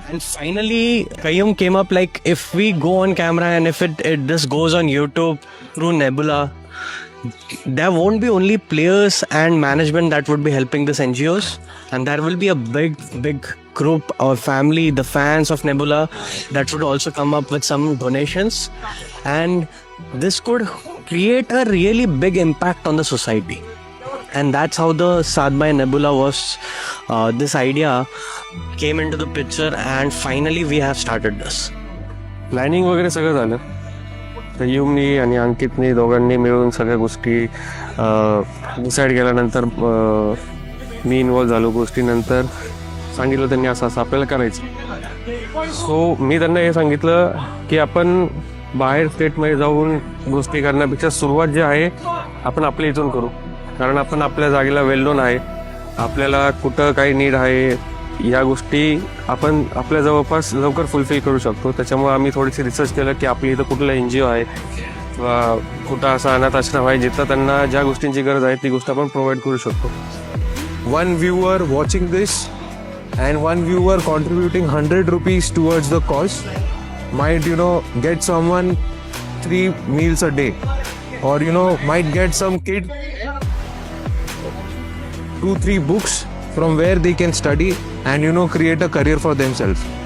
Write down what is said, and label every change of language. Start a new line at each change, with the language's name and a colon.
English: And finally, Qayyum came up like, if we go on camera and if this goes on YouTube through Nebula, there won't be only players and management that would be helping these NGOs, and there will be a big group or family, the fans of Nebula, that would also come up with some donations, and this could create a really big impact on the society. And that's how the 7 by Nebula was, this idea came into the picture, and finally we have started this.
Marathi: Planning वगैरे सगळं झालं. कय्यूमनी आणि अंकितनी दोघांनी मिळून सगळ्या गोष्टी decide केल्यानंतर मी involve झालो गोष्टीनंतर सांगितलं त्यांनी असं असं आपल्याला करायचं. सो मी त्यांना हे सांगितलं की आपण बाहेर स्टेटमध्ये जाऊन गोष्टी करण्यापेक्षा सुरुवात जी आहे आपण आपल्या इथून करू, कारण आपण आपल्या जागेला
English: well known
Marathi: आहे. आपल्याला कुठं काही नीड आहे या गोष्टी आपण आपल्या जवळपास लवकर फुलफिल करू शकतो. त्याच्यामुळे आम्ही थोडीशी रिसर्च केलं की आपल्या इथं कुठलं NGO आहे किंवा कुठं असा अनाथ आश्रम आहे जिथं त्यांना ज्या गोष्टींची गरज आहे ती गोष्ट आपण प्रोव्हाइड करू शकतो.
English: One viewer watching this and one viewer contributing 100 rupees towards the cause might, get someone 3 meals a day, or, might get some kid 2-3 books from where they can study and, create a career for themselves.